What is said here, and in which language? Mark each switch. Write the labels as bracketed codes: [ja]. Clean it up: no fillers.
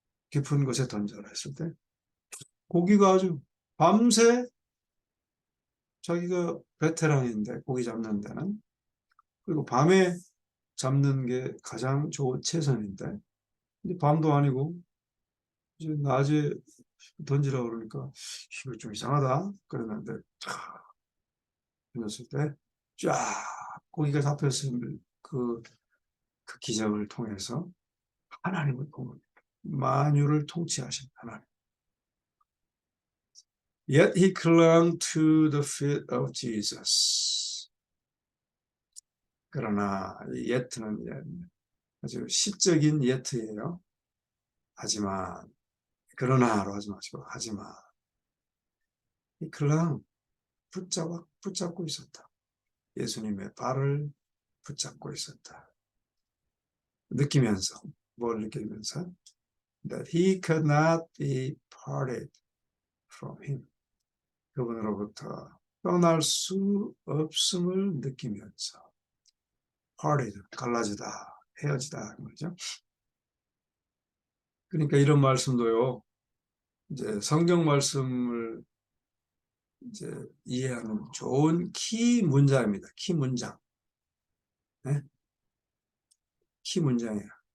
[ko] 깊은 곳에 던져라 했을 때 고기가 아주 밤새 자기가 베테랑인데 고기 잡는 데는 그리고 밤에 잡는 게 가장 좋은 최선인데 근데 밤도 아니고 이제 낮에 던지라 그러니까 이거 좀 이상하다 그랬는데 던졌을 때 쫙 고기가 잡혔을 그 기적을 통해서 하나님을 보고 만유를 통치하신 하나님. [en] Yet he clung to the feet of Jesus. [ko] 그러나 이 yet는 아주 시적인 yet예요. 하지만 그러나로 하지 마시고 하지만 이 그랑 붙잡고 있었다. 예수님의 발을 붙잡고 있었다. 느끼면서 뭘 느끼면서 [en] that he could not be parted from him. [ko] 그분으로부터 떠날 수 없음을 느끼면서 parted, 갈라지다, 헤어지다 말이죠. 그러니까 이런 말씀도요. 이제 성경 말씀을 이제 이해하는 좋은 키 문장입니다. 키 문장. 네? 키 문장이에요.